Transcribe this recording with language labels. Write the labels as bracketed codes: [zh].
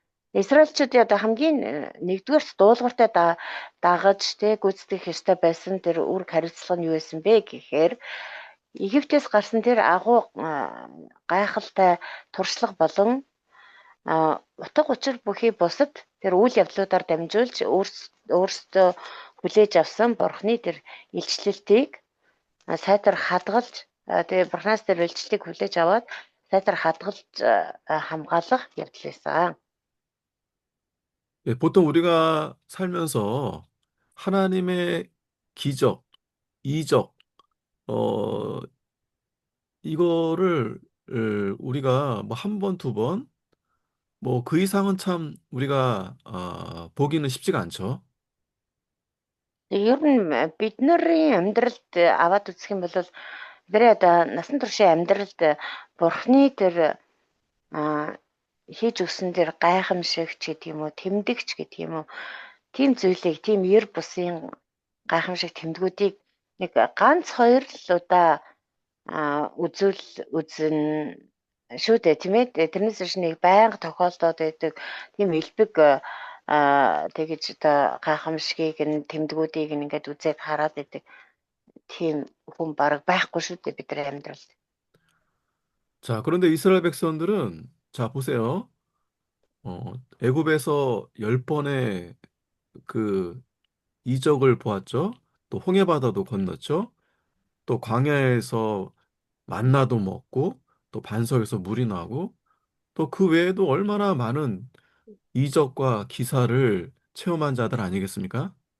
[mn] Израильчуудын одоо хамгийн нэгдүгээр дуулууртай дагаж гүйцэтгэх ёстой байсан тэр үүрэг хариуцлага нь юу байсан бэ гэхээр Египтээс гарсан тэр агуу гайхалтай туршлага болон утга учир бүхий бусад тэр үйл явдлуудаар дамжуулж өөрсдөө хүлээж авсан Бурхны тэр илчлэлтийг сайтар хадгалж тэгээ Бурханаас тэр илчлэлтийг хүлээж аваад сайтар хадгалж хамгаалах явдал байсан. [ko] 예, 보통 우리가 살면서 하나님의 기적, 이적, 어, 이거를 우리가 뭐 한 번, 두 번, 뭐 그 이상은 참 우리가 보기는 쉽지가 않죠. [mn] Ер нь бид нарын амьдралд аваад үзэх юм бол бидний одоо насан туршийн амьдралд Бурхны тэр хийж өгсөн тэр гайхамшигч гэдэг юм уу, тэмдэгч гэдэг юм уу, тийм зүйлийг, тийм ер бусын гайхамшиг тэмдгүүдийг нэг ганц хоёр л удаа үзэн шүү дээ, тийм ээ. Тэрнээс биш нэг байнга тохиолдоод байдаг тийм элбэг тэгэж одоо гайхамшигыг нь тэмдгүүдийг нь ингээд үзээд хараад байдаг тийм хүн бараг байхгүй шүү дээ бидний амьдралд. [ko] 자, 그런데 이스라엘 백성들은 자, 보세요. 애굽에서 10번의 그 이적을 보았죠. 또 홍해바다도 건넜죠. 또 광야에서 만나도 먹고 또 반석에서 물이 나고 또 그 외에도 얼마나 많은 이적과 기사를 체험한 자들 아니겠습니까?